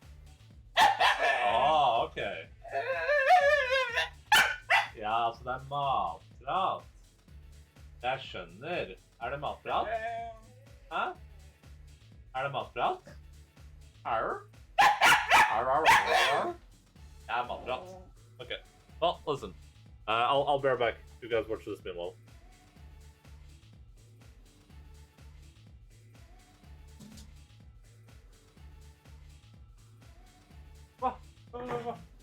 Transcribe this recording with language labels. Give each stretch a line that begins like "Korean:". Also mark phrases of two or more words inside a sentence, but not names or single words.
Norwegian: Ok. Ja, altså det er matprat. Jeg skjønner. Er det matprat? Hæ? Er det matprat? Arr? Arr, arr, arr. Ja, matprat.
English: Okay. Well, listen. I'll be right back. You guys watch this meanwhile.
Norwegian: Hva?